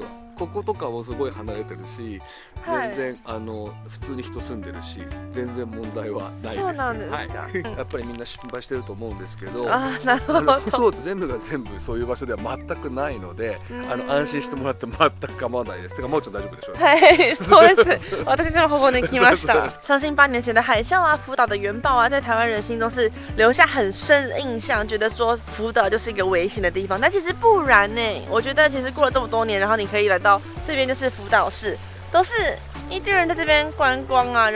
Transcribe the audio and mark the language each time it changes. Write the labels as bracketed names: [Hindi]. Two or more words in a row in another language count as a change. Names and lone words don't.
[Japanese] こことかもすごい離れてるし、全然普通に人住んでるし、全然問題はないです。そうなんですか。はい、やっぱりみんな心配してると思うんですけど、あ、なるほど。そう全部が全部そういう場所では全くないので、安心してもらって全く構わないです。てかもうちょっと大丈夫でしょう。はい、そうです。 [Chinese] 私这么活泼的来ました。相信8年前的海啸啊，福岛的原爆啊，在台湾人心中是留下很深的印象，觉得说福岛就是一个危险的地方。但其实不然呢，我觉得其实过了这么多年，然后你可以来到这边，就是福岛市，都是一堆人在这边观光啊。